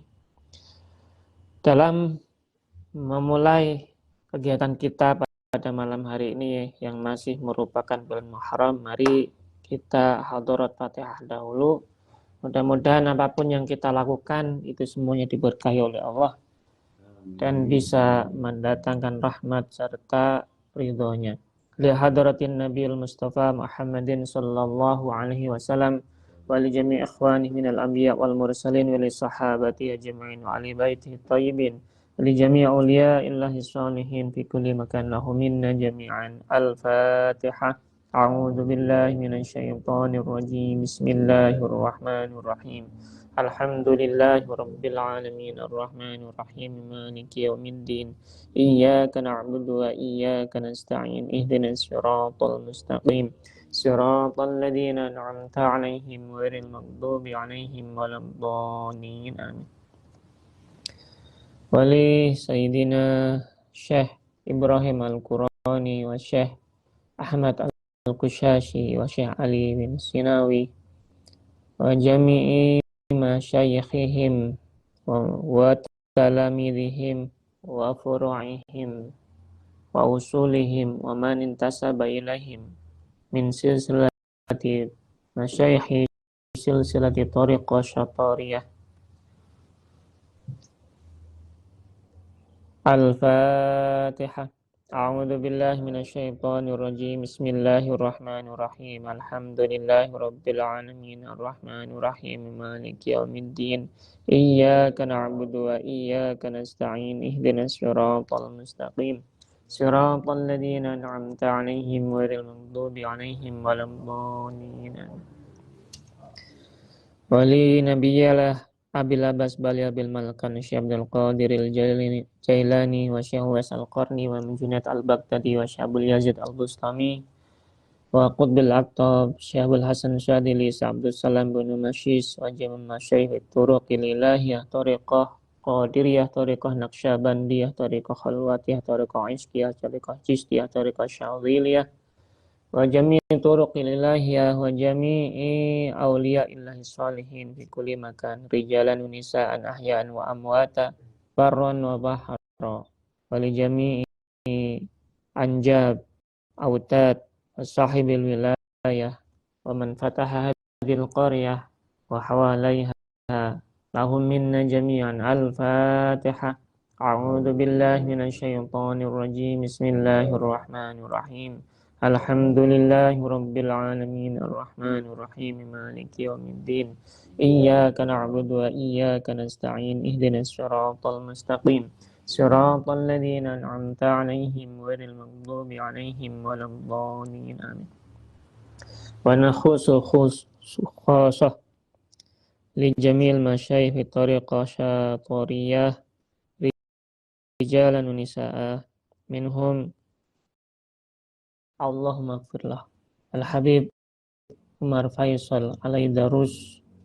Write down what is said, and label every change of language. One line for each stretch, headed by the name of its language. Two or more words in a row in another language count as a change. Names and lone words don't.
Indonesian: Dalam memulai kegiatan kita pada malam hari ini yang masih merupakan bulan Muharram, mari kita hadarat Fatihah dahulu. Mudah-mudahan apapun yang kita lakukan itu semuanya diberkahi oleh Allah dan bisa mendatangkan rahmat serta ridhonya.
Arabic: لحضرة النبي المصطفى محمد صلى الله عليه وسلم ولجميع إخوانه من الأنبياء والمرسلين ولصحابة أجمعين وآل بيته الطيبين ولجميع أولياء الله الصالحين في كل مكان لهم منا جميعا. Al-Fatihah. أعوذ بالله من الشيطان الرجيم. بسم الله الرحمن الرحيم الحمد لله رب العالمين الرحمن الرحيم مالك يوم الدين. إياك نعبد وإياك نستعين اهدنا الصراط المستقيم صراط الذين أنعمت عليهم غير المغضوب عليهم ولا الضالين آمين. ولي سيدنا الشيخ إبراهيم الكوراني والشيخ أحمد القشيري والشيخ علي بن سناوي وجميع مشايخهم وتلاميذهم وفروعهم وأصولهم ومن انتسب إليهم من سلسلة مشايخ سلسلة الطريقة الشطارية. Al-Fatihah. أعوذ بالله من الشيطان الرجيم بسم الله الرحمن الرحيم. الحمد لله رب العالمين الرحمن الرحيم مالك يوم الدين. إياك نعبد وإياك نستعين اهدنا الصراط المستقيم صراط الذين أنعمت عليهم غير المغضوب عليهم ولا الضالين. ولي نبي الله أبي العباس بالي أبي الملكان الشيخ عبد القادر الجيلاني والشيخ أويس القرني وجنيد البغدادي والشيخ عبد اليزيد البسطامي وقطب الأقطاب الشيخ عبد الحسن الشاذلي عبد السلام بن مشيش وجمال مشايخ طرق الإلهية طريقة قادرية طريقة نقشبندية طريقة خلوتية طريقة عشقية طريقة چشتية طريقة الشاذلية وجميع طرق الإلهية وجميع أولياء الله الصالحين في كل مكان رجالا ونساء أحياء وأمواتا برا وبحرا ولجميع الأنجاب الأوتاد وصاحب الولاية ومن فتح هذه القرية وحواليها لهم منا جميعا. Al-Fatihah. أعوذ بالله من الشيطان الرجيم. بسم الله الرحمن الرحيم الحمد لله رب العالمين الرحمن الرحيم مالك يوم الدين. إياك نعبد وإياك نستعين اهدنا الصراط المستقيم صراط الذين أنعمت عليهم غير المغضوب عليهم ولا الضالين آمين. ونخص خصوصا لجميع مشايخ الطريقة الشطارية رجالا ونساء منهم اللهم اغفر له الحبيب عمر فيصل العيدروس